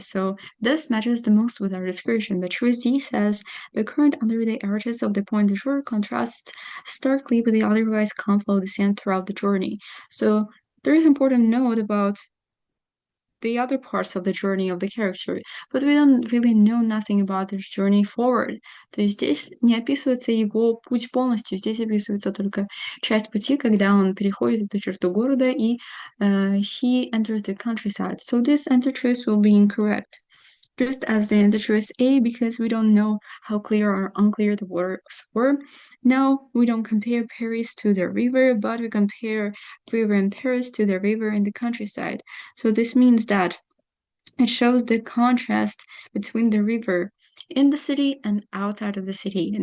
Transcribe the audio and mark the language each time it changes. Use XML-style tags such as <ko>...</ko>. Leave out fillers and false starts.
<en>So this matches the most with our description. But choice D says the current under the arches of the Point de Jour contrasts starkly with the otherwise calm flow of the Seine throughout the journey. So there is important note about the other parts of the journey of the character, but we don't really know nothing about this journey forward.</en> <ru>То есть здесь не описывается его путь полностью, здесь описывается только часть пути, когда он переходит эту черту города и</ru> <en>he enters the countryside. So this answer choice will be incorrect. Just as the answer choice A, because we don't know how clear or unclear the waters were. Now, we don't compare Paris to the river, but we compare river in Paris to the river in the countryside. So this means that it shows the contrast between the river in the city and outside of the city.</en>